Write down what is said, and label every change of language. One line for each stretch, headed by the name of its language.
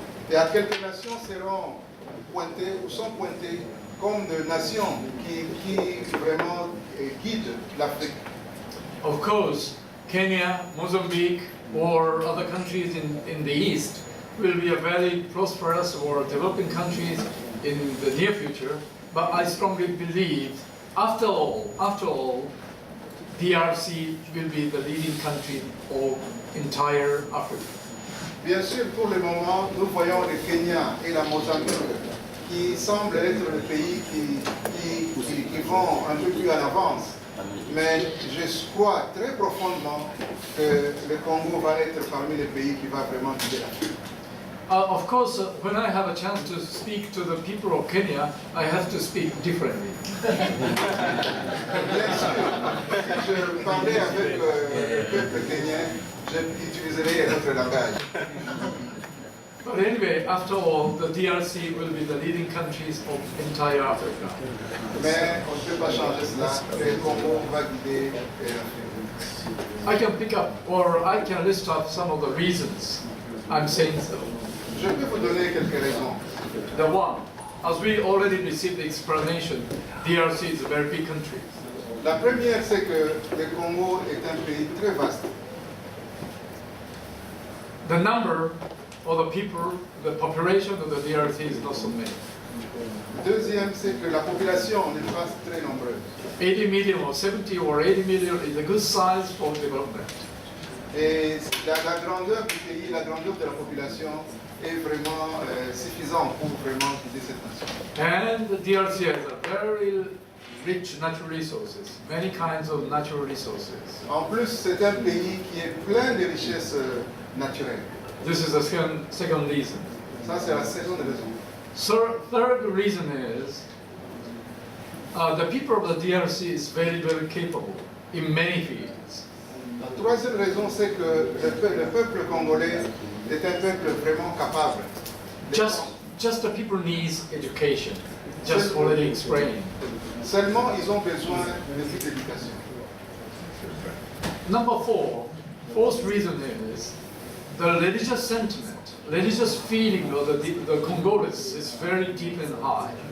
French: Et à quelques nations seront pointées ou sont pointées comme des nations qui vraiment guident l'Afrique.
English: Of course, Kenya, Mozambique, or other countries in the East will be a very prosperous or developing countries in the near future. But I strongly believe, after all, DRC will be the leading country of entire Africa.
French: Bien sûr, pour le moment, nous voyons le Kenya et la Mozambique qui semblent être les pays qui vont un peu plus en avance. Mais je crois très profondément que le Congo va être parmi les pays qui va vraiment guider l'Afrique.
English: Of course, when I have a chance to speak to the people of Kenya, I have to speak differently.
French: Bien sûr, si je parlais avec le peuple kenyan, j'utiliserai un autre langage.
English: But anyway, after all, the DRC will be the leading countries of entire Africa.
French: Mais on ne peut pas changer cela. Le Congo va guider l'Afrique.
English: I can pick up, or I can list off some of the reasons I'm saying so.
French: Je peux vous donner quelques raisons.
English: The one, as we already received the explanation, DRC is a very big country.
French: La première, c'est que le Congo est un pays très vaste.
English: The number of the people, the population of the DRC is not so many.
French: Deuxième, c'est que la population n'est pas très nombreuse.
English: 80 million or 70 or 80 million is a good size for development.
French: Et la grandeur du pays, la grandeur de la population est vraiment suffisante pour vraiment guider cette nation.
English: And the DRC has a very rich natural resources, many kinds of natural resources.
French: En plus, c'est un pays qui est plein de richesses naturelles.
English: This is the second reason.
French: Ça, c'est la seconde raison.
English: Third reason is the people of the DRC is very, very capable in many fields.
French: La troisième raison, c'est que le peuple congolais est un peuple vraiment capable.
English: Just the people needs education, just already explained.
French: Seulement, ils ont besoin de plus d'éducation.
English: Number fourth reason is the religious sentiment, religious feeling of the Congolese is very deep and high.